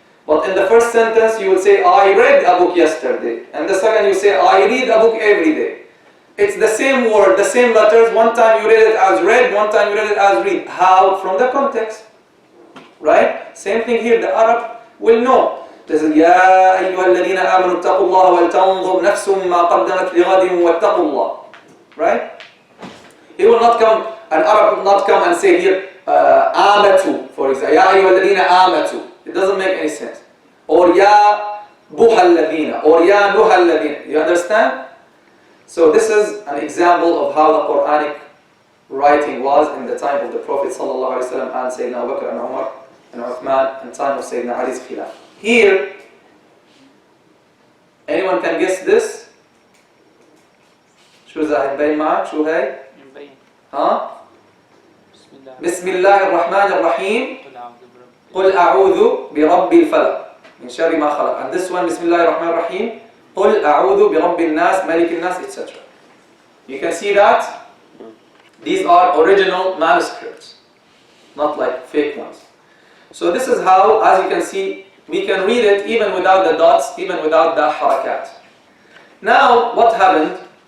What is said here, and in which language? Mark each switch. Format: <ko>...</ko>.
<en>But in the first sentence, you will say, I read a book yesterday. And the second, you say, I read a book every day. It's the same word, the same letters. One time you read it as read, one time you read it as read. How? From the context. Right? Same thing here, the Arab will know. This is,</en> <ar>يَا أَيُّهَا الَّذِينَ آمَنُوا اتَّقُوا اللَّهَ وَلْتَنْظُرْ نَفْسٌ مَا قَدَّمَتْ لِغَدٍ وَاتَّقُوا اللَّهَ.</ar> <en>Right? He will not come, an Arab will not come and say here, آمَتُوا, for example.</en> <ar>يَا أَيُّهَا الَّذِينَ آمَتُوا.</ar> <en>It doesn't make any sense.</en> <ar>Or يَا بُهَا الَّذِينَ. Or يَا نُهَا الَّذِينَ.</ar> <en>You understand? So this is an example of how the Qur'anic writing was in the time of the Prophet sallallahu alaihi wasallam and Sayyidina Abu Bakr and Umar and Uthman and time of Sayyidina Ali's Khilaf. Here, anyone can guess this?</en> <ar>شو زاهد بين معك؟ شو هاي؟ ها؟ بسم الله الرحمن الرحيم قل أعوذ برب الفلق من شر ما خلق.</ar> <en>And this one,</en> <ar>بسم الله الرحمن الرحيم قل أعوذ برب الناس ملك الناس, etc.</ar> <en>You can see that these are original manuscripts, not like fake ones. So this is how, as you can see, we can read it even without the dots, even without the harakat. Now, what happened?</en>